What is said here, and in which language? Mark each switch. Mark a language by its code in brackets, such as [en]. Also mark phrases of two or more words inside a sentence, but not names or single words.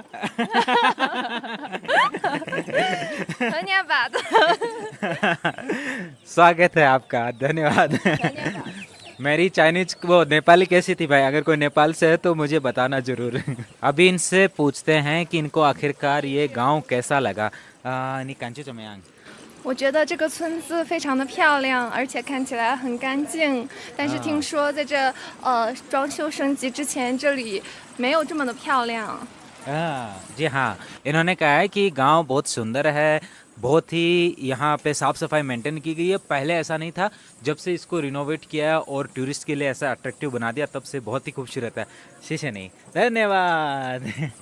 [hi] धन्यवाद। स्वागत है आपका, धन्यवाद। मेरी चाइनीज वो नेपाली कैसी थी भाई? अगर कोई नेपाल से है तो मुझे बताना जरूर। अभी इनसे पूछते हैं कि इनको आखिरकार ये गांव कैसा लगा। [zh] 你感觉怎么样？我觉得这个村子非常的漂亮，而且看起来很干净。但是听说在这装修升级之前，这里没有这么的漂亮。 [hi] जी हाँ, इन्होंने कहा है कि गांव बहुत सुंदर है, बहुत ही यहाँ पे साफ़ सफाई मेंटेन की गई है। पहले ऐसा नहीं था, जब से इसको रिनोवेट किया और टूरिस्ट के लिए ऐसा अट्रैक्टिव बना दिया तब से बहुत ही खूबसूरत है। शीशे नहीं, धन्यवाद।